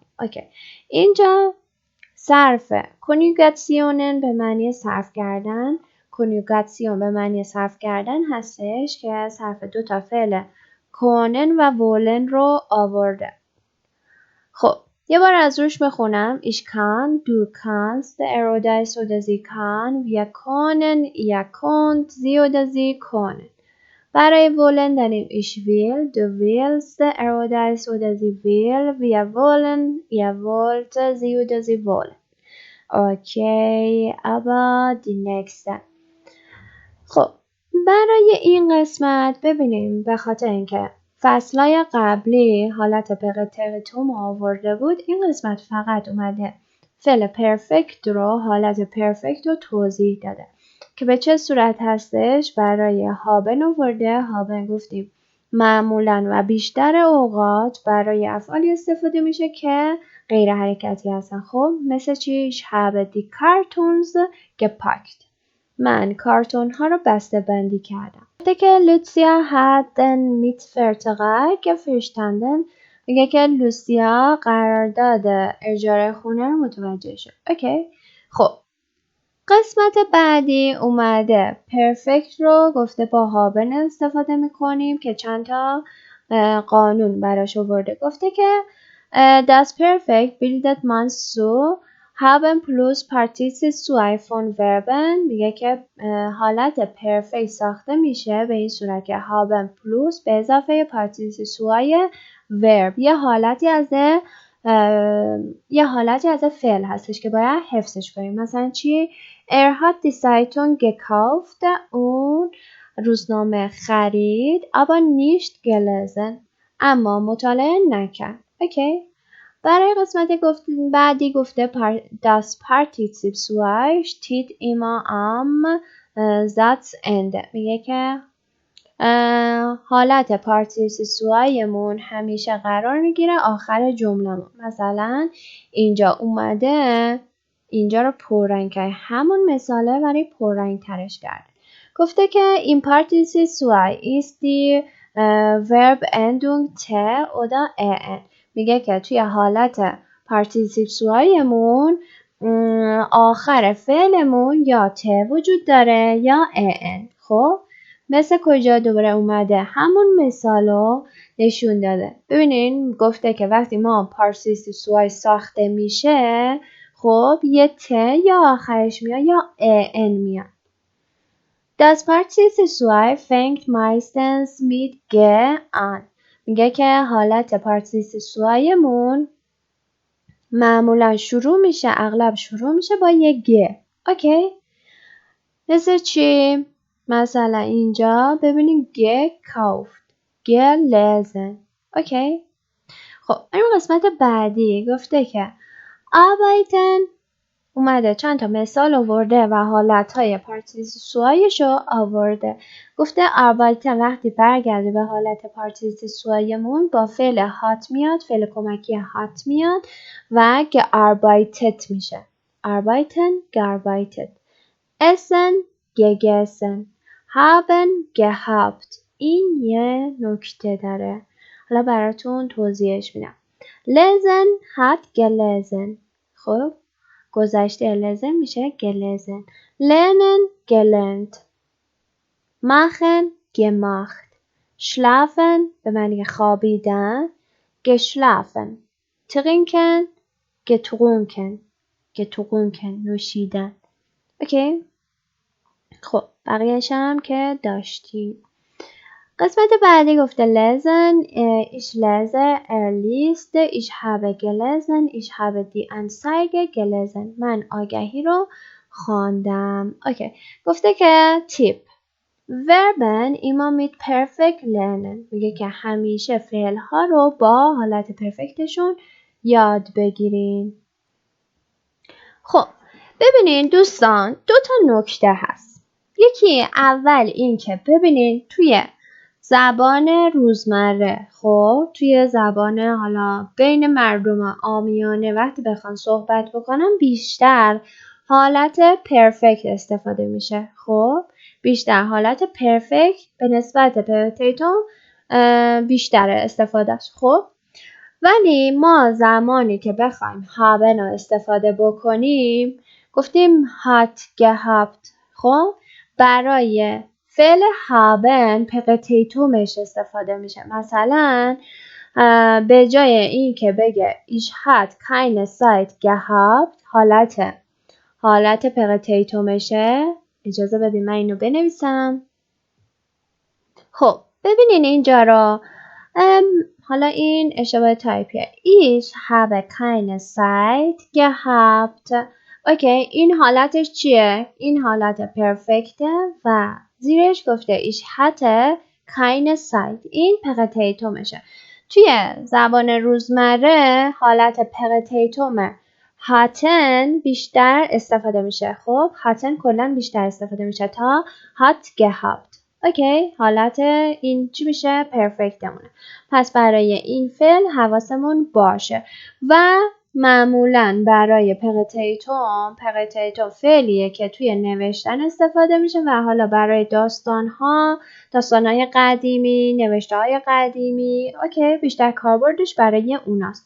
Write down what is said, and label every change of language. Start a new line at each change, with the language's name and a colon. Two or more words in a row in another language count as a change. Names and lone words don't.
Persian: اوکی، اینجا صرف کنیوگاسیونن به معنی صرف کردن، کنیوگاسیون به معنی صرف کردن هستش که صرف 2 تا فعل کنن و ولن رو آورده. خب یه بار از روش بخونم.
German: Ich kann, du kannst, er oder es oder sie kann, wir können, ihr könnt, sie oder sie können.
Persian: برای ولن داریم
German: ich will, du willst, er oder es oder sie will, wir wollen, ihr wollt, sie oder sie wollen. Okay, aber die nächste.
Persian: خب برای این قسمت ببینیم به خاطر اینکه فصلای قبلی حالت پرترتوم آورده بود، این قسمت فقط اومده فعل پرفکت رو، حالت پرفکت رو توضیح داده که به چه صورت هستش. برای هابن آورده. هابن گفتیم معمولاً و بیشتر اوقات برای افعالی استفاده میشه که غیر حرکتی هستن. خب مثل چی؟
German: Ich habe die Kartons gepackt.
Persian: من کارتون ها رو بسته بندی کردم. وقتی که
German: لوسیا hat den Mietvertrag verstanden،
Persian: میگه که لوسیا قرارداد اجاره خونه رو متوجه شد. اوکی. خب قسمت بعدی اومده پرفکت رو گفته با هابن استفاده میکنیم که چند تا قانون براش آورده. گفته که
German: das Perfekt bildet man so haben plus Partizip zwei von Verben.
Persian: میگه که حالت پرفکت ساخته میشه به این صورت که
German: haben plus
Persian: به اضافه
German: Partizip zwei verb
Persian: یه حالتی از فعل هستش که باید حفظش کنیم. مثلا چی؟
German: Er hat die Zeitung gekauft.
Persian: اون روزنامه خرید.
German: aber nicht gelesen.
Persian: اما مطالعه نکرد. اوکی. برای قسمت بعدی گفته
German: das Partizip zwei steht immer am Satzende.
Persian: میگه که حالت پارتیسیپ سوایمون همیشه قرار میگیره آخر جمله‌مون. مثلا اینجا اومده اینجا رو پررنگ کرد. همون مثاله ولی پررنگ ترش کرد. گفته که این پارتیسیپ سوای
German: ist die Verbendung t oder en.
Persian: میگه که توی حالت پارتیسیپ سوایمون آخر فعلمون یا ت وجود داره یا ان. خب مثل کجا؟ دوباره اومده همون مثالو نشون داده. ببینین گفته که وقتی ما پارتیسیپ سوای ساخته میشه خب یه ت یا آخرش میاد یا ان میاد.
German: Das Partizip zwei fängt meistens mit g an.
Persian: میگه که حالت پارتیسیپ سوایمون معمولا اغلب شروع میشه با یه گ. اوکی؟ مثل چی؟ مثلا اینجا ببینید
German: gekauft, gelesen.
Persian: اوکی؟ خب این قسمت بعدی گفته که arbeiten اومده چند تا مثال آورده و حالتهای پارتیسیپ سوایش رو آورده. گفته arbeiten وقتی برگرده به حالت پارتیسیپ سوایمون با فعل هات میاد، فعل کمکی هات میاد و gearbeitet میشه.
German: arbeiten, gearbeitet. essen, gegessen. haben, gehabt.
Persian: این یه نکته داره. حالا براتون توضیحش میدم.
German: lesen, hat gelesen.
Persian: خب گذشته لزن میشه gelesen.
German: lernen, gelernt. machen, gemacht.
Persian: schlafen به معنی خوابیدن geschlafen.
German: trinken, getrunken. getrunken نوشیدن.
Persian: اوکی؟ خب بقیه‌اش هم که داشتیم. قسمت بعدی گفته
German: lesen, ich lese, liest, ich habe gelesen, ich habe die Anzeige gelesen.
Persian: من آگهی رو خواندم. اوکی. گفته که
German: تیپ verben immer mit perfect lernen.
Persian: میگه که همیشه فعل ها رو با حالت پرفکتشون یاد بگیرین. خب ببینین دوستان 2 تا نکته هست. یکی اول این که ببینین توی زبان روزمره، خب توی زبان حالا بین مردم عامیانه وقتی بخوان صحبت بکنن بیشتر حالت پرفکت استفاده میشه. خب بیشتر حالت پرفکت به نسبت پرتیتوم بیشتر استفادهش. خب ولی ما زمانی که بخوایم haben رو استفاده بکنیم گفتیم
German: hat gehabt.
Persian: خب برای فعل haben پقتیتومش استفاده میشه. مثلا به جای این که بگه
German: ich hat keine Zeit gehabt
Persian: حالت پقتیتومشه. اجازه بدین من اینو بنویسم. خب ببینین اینجا رو، حالا این اشتباه تایپیه.
German: Ich habe keine Zeit gehabt.
Persian: اوکی، این حالتش چیه؟ این حالت پرفکته و زیرش گفته
German: ich hatte keine Zeit.
Persian: این پقتیتومشه. توی زبان روزمره حالت پقتیتوم hatten بیشتر استفاده میشه. خب hatten کلا بیشتر استفاده میشه تا
German: hat gehabt.
Persian: اوکی، حالت این چی میشه؟ پرفکتمونه. پس برای این فعل حواسمون باشه. و معمولا برای پقتیتوم فعلیه که توی نوشتن استفاده میشه و حالا برای داستانهای قدیمی، نوشته‌های قدیمی، اوکی، بیشتر کاربردش برای اوناست.